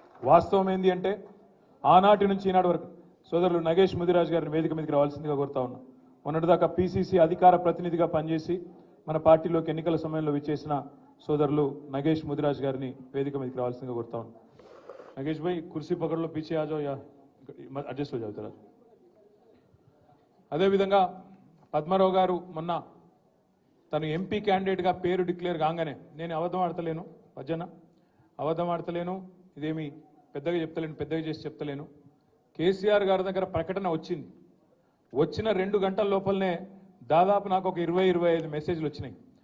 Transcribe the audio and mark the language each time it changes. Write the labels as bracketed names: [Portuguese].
[Telugu] వాస్తవం ఏంది అంటే ఆనాటి నుంచి ఈనాటి వరకు సోదరులు నగేష్ ముదిరాజ్ గారిని వేదిక మీదకి రావాల్సిందిగా కోరుతా ఉన్నా. మొన్నటిదాకా పిసిసి అధికార ప్రతినిధిగా పనిచేసి మన పార్టీలోకి ఎన్నికల సమయంలో విచ్చేసిన సోదరులు నగేష్ ముదిరాజ్ గారిని వేదిక మీదకి రావాల్సిందిగా కోరుతా ఉన్నా. [Hindi] నగేష్ భాయ్ కుర్సీ పకడ్లో పీछे आ जाओ या అడ్జస్ట్ हो जाओ जरा. [Telugu] అదేవిధంగా పద్మారావు గారు మొన్న తను ఎంపీ క్యాండిడేట్గా పేరు డిక్లేర్ కాగానే నేను అబద్ధం ఆడతలేను, పజ్జన అబద్ధం ఆడతలేను, ఇదేమి పెద్దగా చెప్తలేను, పెద్దగా చేసి చెప్తలేను. కేసీఆర్ గారి దగ్గర ప్రకటన వచ్చింది, వచ్చిన 2 గంటల లోపలనే దాదాపు నాకు ఒక 20-25 మెసేజ్లు వచ్చినాయి.